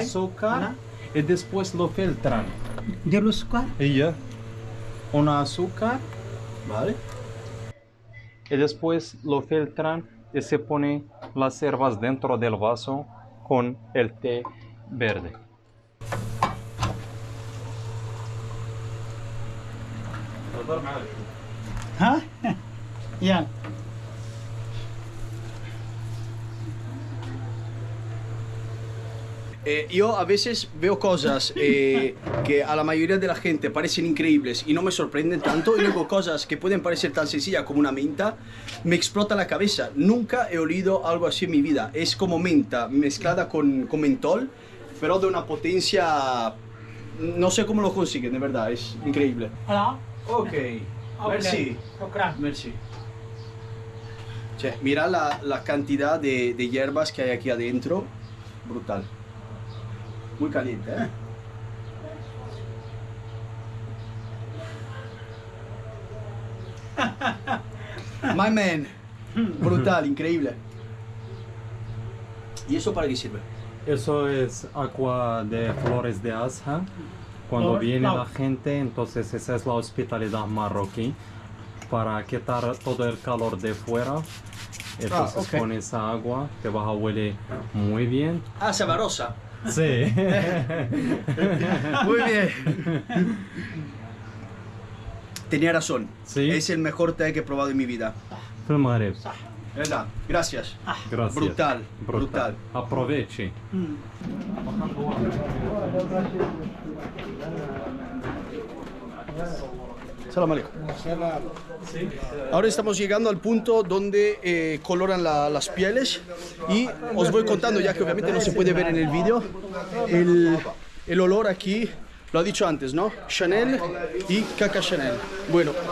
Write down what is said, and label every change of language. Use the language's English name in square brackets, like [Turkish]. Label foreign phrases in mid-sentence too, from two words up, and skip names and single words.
[Spanish] azúcar y después lo filtran. De los cual. Y ya. Una azúcar Vale. y después lo filtran y se pone las hierbas dentro del vaso con el té verde. ها؟ [Arabic] يلا. [Spanish] Yo a veces veo cosas que a la mayoría de la gente parecen increíbles y no me sorprenden tanto, y luego cosas que pueden parecer tan sencillas como una menta, me explota la cabeza. Nunca he olido algo así en mi vida. Es como menta mezclada con mentol, pero de una potencia... No sé cómo lo consiguen, de verdad, es increíble. [Arabic] لا. [French] Ok, merci. [Arabic] شكرا. [French] Merci. [Spanish] Cioè, mira la cantidad de hierbas que hay aquí adentro. Brutal. Muy caliente, ¿eh? [English] My man. [Spanish] Brutal, increíble. ¿Y eso para qué sirve? Eso es agua de flores de azahar. Cuando Flor- viene no. la gente, entonces esa es la hospitalidad marroquí. Para quitar todo el calor de fuera. Entonces ok. con esa agua te vas a huele muy bien. Ah, sabrosa. Sí. Muy bien. Tenía razón. Sí. Es el mejor té que he probado en mi vida. [Arabic] في المغرب. [Spanish] ¿Verdad? Gracias. Gracias. Brutal, brutal. Aproveche. [Arabic] سلام عليكم. [Spanish] Ahora estamos llegando al punto donde coloran las pieles y os voy contando, ya que obviamente no se puede ver en el vídeo, el olor aquí, lo ha dicho antes, ¿no? Chanel y caca Chanel. Bueno,